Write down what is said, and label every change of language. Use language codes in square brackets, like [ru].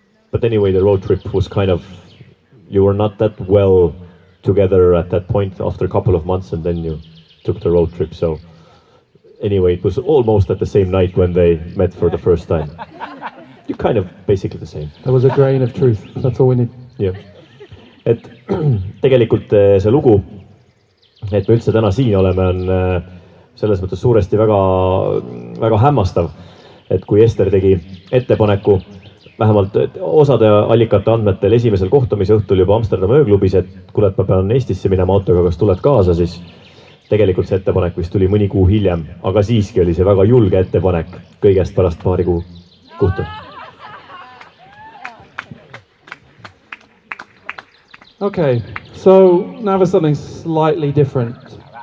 [en] But anyway, the road trip was you were not that well together at that point after a couple of months, and then you took the road trip. So anyway, it was almost at the same night when they met for the first time. You're basically the same. There was a grain of truth. That's all we need. Yeah. [et] Et tegelikult see lugu, et me üldse täna siin oleme, on selles mõttes suuresti väga, väga hämmastav, et kui Ester tegi ettepaneku, vähemalt osade allikate andmetel esimesel kohtumise õhtul juba Amsterdami ööklubis, et kuule, et ma pean Eestisse minema autoga, kas tuled kaasa, siis tegelikult see ettepanek vist tuli mõni kuu hiljem, aga siiski oli see väga julge ettepanek kõigest pärast paari kuu kohta. [en] Okay, so now for something slightly different.